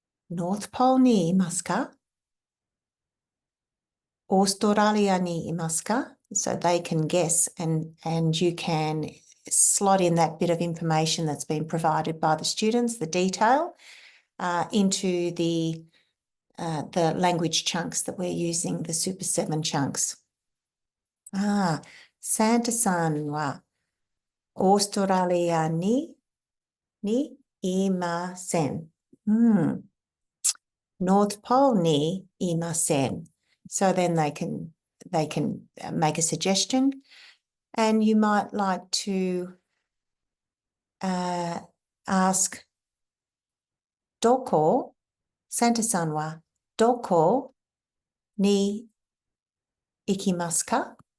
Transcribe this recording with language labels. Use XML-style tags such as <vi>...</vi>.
<ja>North Pole にいますか？オーストラリアにいますか?</ja> <en>So they can guess and you can slot in that bit of information that's been provided by the students, the detail, into the language chunks that we're using, the Super 7 chunks.</en> <ja>サンタさんはオーストラリアにいません。 North Pole にいません.</ja> <en>So then they can make a suggestion, and you might like to ask</en> <ja>どこ Santa さんはどこに行きますか?</ja>